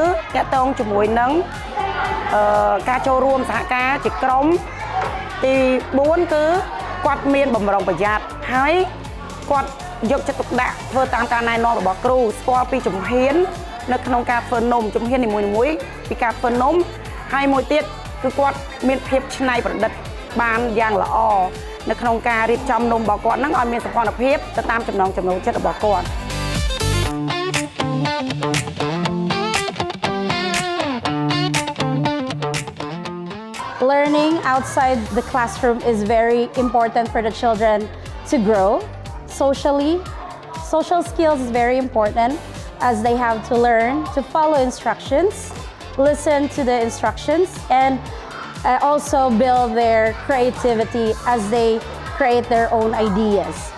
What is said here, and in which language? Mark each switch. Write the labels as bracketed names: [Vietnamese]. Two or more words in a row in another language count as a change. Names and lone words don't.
[Khmer] តាក់ទងជាមួយនឹងការចូលរួមសហការជាក្រុមទី4គឺគាត់មានបម្រុងប្រយ័ត្នហើយគាត់យកចិត្តទុកដាក់ធ្វើតាមការណែនាំរបស់គ្រូស្គាល់ពីជំហាននៅក្នុងការធ្វើនំជំហាននីមួយៗពីការធ្វើនំហើយមួយទៀតគឺគាត់មានភាពច្នៃប្រឌិតបានយ៉ាងល្អនៅក្នុងការរៀបចំនំរបស់គាត់នឹងឲ្យមានសោភ័ណភាពទៅតាមចំណង់ចំណូលចិត្តរបស់គាត់ [English] Learning outside the classroom is very important for the children to grow socially. Social skills is very important as they have to learn to follow instructions, listen to the instructions, and also build their creativity as they create their own ideas.